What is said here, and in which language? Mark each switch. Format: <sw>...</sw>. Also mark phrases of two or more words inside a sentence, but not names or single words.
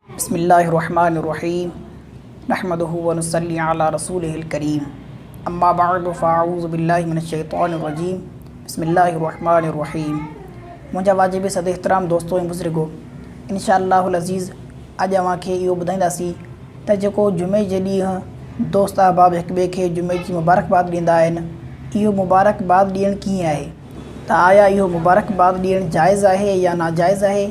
<ar>بسم الله الرحمن الرحيم نحمده ونصلي على رسوله الكريم أما بعد فأعوذ بالله من الشيطان الرجيم بسم الله الرحمن الرحيم.</ar> <sd>मुंहिंजा वाजिब सद एहतराम दोस्तों ऐं बुज़ुर्गो,</sd> <ar>إن شاء الله العزيز</ar> <sd>अॼु अव्हांखे इहो ॿुधाईंदासीं त जेको जुमे जे ॾींहुं दोस्त अहबाब हिक ॿिए खे जुमे जी मुबारकबाद ॾींदा आहिनि, इहो मुबारकबाद ॾियणु कीअं आहे? त आया इहो मुबारकबाद ॾियणु जाइज़ आहे या नाजाइज़ आहे?</sd>